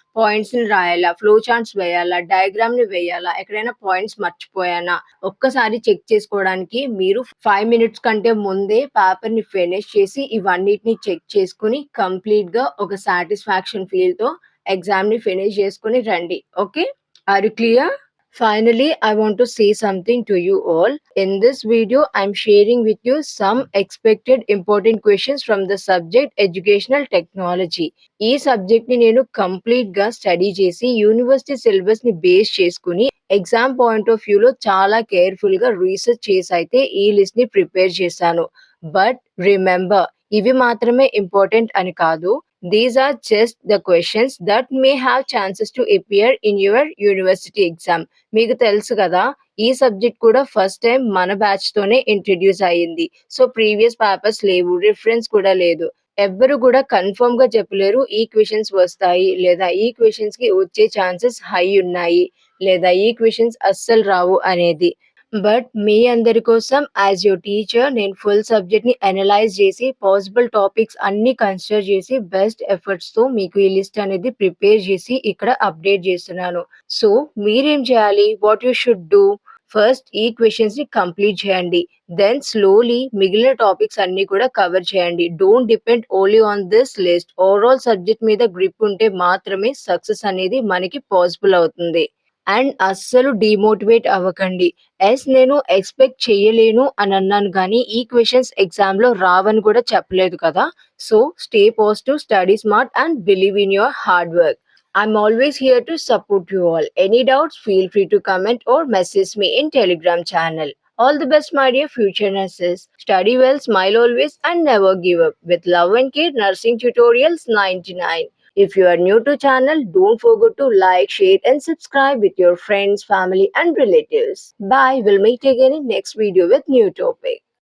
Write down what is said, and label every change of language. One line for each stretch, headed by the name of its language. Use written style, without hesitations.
Telugu: పాయింట్స్‌ని రాయాలా? Flow charts వేయాలా? డయాగ్రామ్‌ని వేయాలా? ఎక్కడైనా పాయింట్స్ మర్చిపోయానా? ఒక్కసారి చెక్ చేసుకోవడానికి మీరు 5 మినిట్స్ కంటే ముందే పేపర్‌ని ఫినిష్ చేసి ఇవన్నిటిని చెక్ చేసుకొని కంప్లీట్‌గా ఒక సాటిస్ఫాక్షన్ ఫీల్‌తో ఎగ్జామ్‌ని ఫినిష్ చేసుకొని రండి.
English: Okay. Are you clear? Finally, I want to say something to you all. In this video, I'm sharing with you some expected important questions from the subject Educational Technology.
Telugu: ఈ subject ని నేను complete గా study చేసి university syllabus ని base చేసుకుని exam point of view లో చాలా careful గా రీసెర్చ్ చేసి అయితే ఈ లిస్ట్ ని ప్రిపేర్ చేశాను. బట్ రిమెంబర్ ఇవి మాత్రమే ఇంపార్టెంట్ అని కాదు.
English: These are just the questions that may have chances to appear in your university exam.
Telugu: మీకు తెలుసు కదా! ఈ సబ్జెక్ట్ కూడా ఫస్ట్ టైమ్ మన బ్యాచ్ తోనే ఇంట్రొడ్యూస్ అయింది. సో, ప్రీవియస్ పేపర్స్ లేవు. రిఫరెన్స్ కూడా లేదు. ఎవ్వరు కూడా కన్ఫర్మ్‌గా చెప్పలేరు ఈ క్వెషన్స్ వస్తాయి. లేదా ఈ క్వెషన్స్‌కి వచ్చే ఛాన్సెస్ హై ఉన్నాయి. లేదా ఈ క్వెషన్స్ అస్సలు రావు అనేది. బట్ మీ అందరి కోసం
English: as your teacher
Telugu: నేను ఫుల్ సబ్జెక్ట్‌ని అనలైజ్ చేసి పాసిబుల్ టాపిక్స్ అన్నీ కన్సిడర్ చేసి బెస్ట్ ఎఫర్ట్స్‌తో మీకు ఈ లిస్ట్ అనేది ప్రిపేర్ చేసి ఇక్కడ అప్డేట్ చేస్తున్నాను. సో, మీరేం చేయాలి?
English: What you should do?
Telugu: First ఈ క్వెషన్స్‌ని కంప్లీట్ చేయండి. దెన్ స్లోలీ మిగిలిన టాపిక్స్ అన్నీ కూడా కవర్ చేయండి.
English: Don't depend only on this list.
Telugu: Overall subject మీద గ్రిప్ ఉంటే మాత్రమే సక్సెస్ అనేది మనకి పాసిబుల్ అవుతుంది. అండ్ అస్సలు డీమోటివేట్ అవ్వకండి. నేను ఎక్స్‌పెక్ట్ చేయలేను అనన్నాను గానీ, ఈ క్వెషన్స్ ఎగ్జామ్‌లో రావని కూడా చెప్పలేదు కదా!
English: So, stay positive, study smart and believe in your hard work. I'm always here to support you all. Any doubts, feel free to comment or message me in Telegram channel. All the best, my dear future nurses. Study well, smile always, and never give up. With love and care, Nursing Tutorials 99. If you are new to channel, don't forget to like, share and subscribe with your friends, family and relatives. Bye. We'll meet again in next video with new topic.